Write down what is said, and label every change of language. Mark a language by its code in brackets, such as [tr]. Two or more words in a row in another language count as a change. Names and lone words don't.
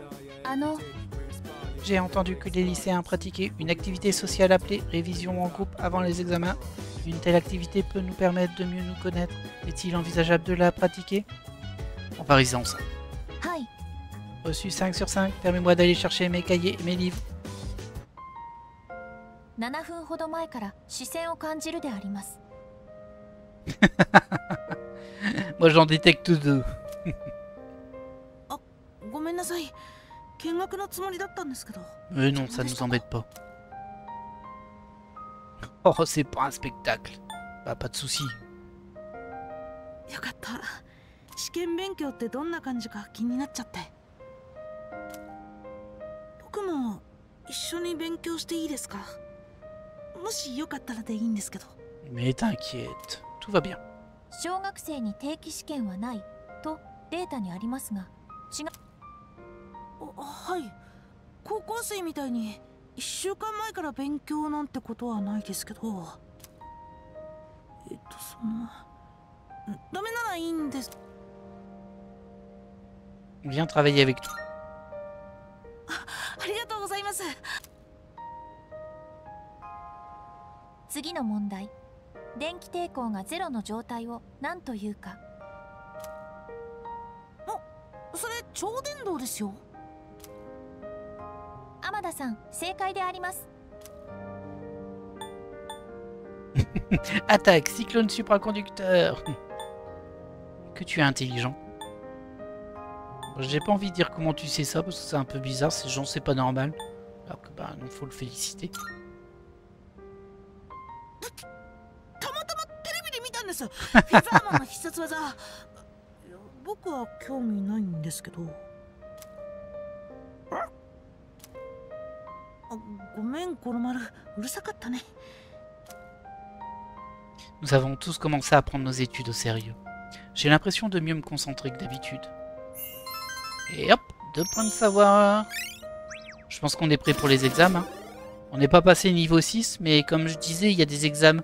[fr] J'ai entendu que les lycéens pratiquaient une activité sociale appelée révision en groupe avant les examens. Une telle activité peut nous permettre de mieux nous connaître. Est-il envisageable de la pratiquer? On va réviser ensemble. Reçu 5 sur 5, permets-moi d'aller chercher mes cahiers et mes livres. [ja] 7 分ほど前から視線を感じるであります。 [fr] Moi j'en détecte 2. [ja] あ、ごめんなさい。見学のつもりだったんですけど。 [fr] Non, ça nous embête pas. Oh, c'est pas un spectacle. Bah, pas de soucis. [ja] よかった。試験勉強ってどんな感じか気になっちゃって。僕も一緒に勉強していいですか？もしよかったらでいいんですけど。 [fr] Mais t'inquiète, tout va bien. [ja] 小学生に定期試験はないとデータにありますが、違う。はい。高校生みたいに1週間前から勉強なんてことはないですけど。ダメならいいんです。 [fr] Viens travailler avec toi. [ja] ありがとうございます。次の問題。電気抵抗がゼロの状態を何というか。それ超電導ですよ。天田さん、正解であります。 [fr] Attaque, cyclone supraconducteur. Que tu es intelligent. J'ai pas envie de dire comment tu sais ça parce que c'est un peu bizarre, ces gens c'est pas normal. Alors que bah non, faut le féliciter. [ja] たまたまテレビで見たんです。フィザーマンの必殺技。僕は興味ないんですけど。ごめん、コロマル。うるさかったね。 [fr] Nous avons tous commencé à prendre nos études au sérieux. J'ai l'impression de mieux me concentrer que d'habitude. Et hop, 2 points de savoir. Je pense qu'on est prêt pour les examens. On n'est pas passé niveau 6, mais comme je disais, il y a des examens.